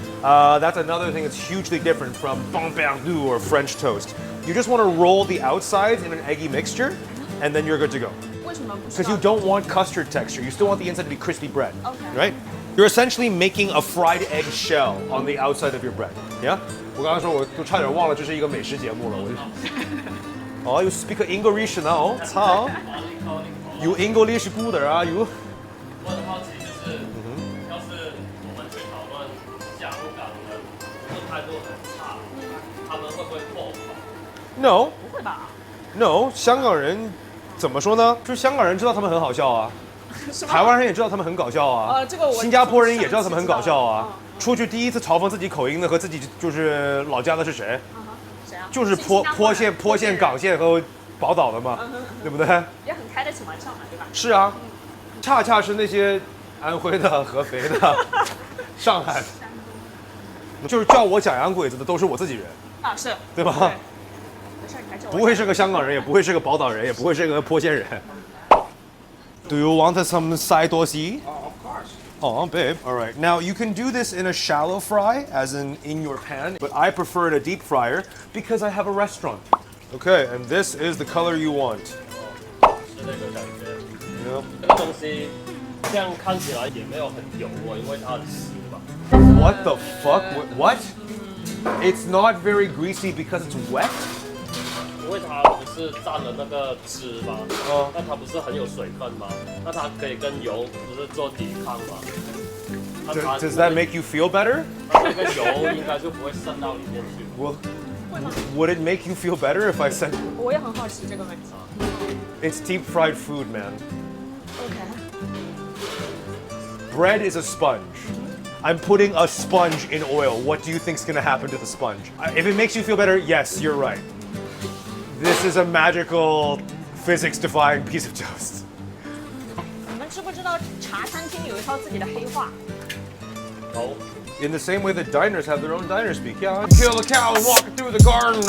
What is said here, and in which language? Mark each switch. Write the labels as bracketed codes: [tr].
[en] That's another thing that's hugely different from bon perdu or French toast. You just want to roll the outsides in an eggy mixture, and then you're good to go. [zh] 为什么不 [en] Because you don't want custard texture. You still want the inside to be crispy bread. Okay. Right? You're essentially making a fried egg shell on the outside of your bread. Yeah? [zh] 我刚刚说我都差点忘了这是一个美食节目了。 [en] Oh, you speak English now? 操 You English good 啊 you? [zh] 我很好奇，就是要是我们去讨论香港人不太态度很差，他们会不会破口？ [en] No [zh] 不会吧？ No， 香港人怎么说呢？就是香港人知道他们很好笑啊，是吗？台湾人也知道他们很搞笑啊，这个我新加坡人也知道他们很搞笑啊。嗯出去第一次嘲讽自己口音的和自己就是老家的是谁？谁啊？就是坡县、港县和宝岛的嘛，对不对？也很开得起玩笑嘛，对吧？是啊，恰恰是那些安徽的、合肥的、上海的，就是叫我假洋鬼子的都是我自己人，啊，是，对吧？没事，你还叫我不会是个香港人，也不会是个宝岛人，也不会是个坡县人。 [en] Do you want some side dosi? Of course. Oh, babe. All right. Now you can do this in a shallow fry, as in your pan, but I prefer it a deep fryer because I have a restaurant. Okay, and this is the color you want. [zh] 是那个感觉。 [en] Yeah. [zh] 这个东西这样看起来也没有很油哦，因为它很湿嘛。 [en] What the fuck? What? It's not very greasy because it's wet? [zh] 因为它不是蘸了那个汁嘛，哦那它不是很有水分吗？那它可以跟油不是做抵抗吗？那它 [en] Does that make you feel better? [zh] 那个油应该就不会渗到里面去。 [en] Well, would it make you feel better if I said [zh] 我也很好奇这个问题。 [en] it's deep fried food, man? OK， Bread is a sponge. I'm putting a sponge in oil. What do you think's gonna happen to the sponge? If it makes you feel better, yes, you're right. This is a magical, physics-defying piece of toast. [zh] 你们知不知道茶餐厅有一套自己的黑话？好， [en] In the same way that diners have their own diner speak. Yeah, I kill a cow and walk it through the garden.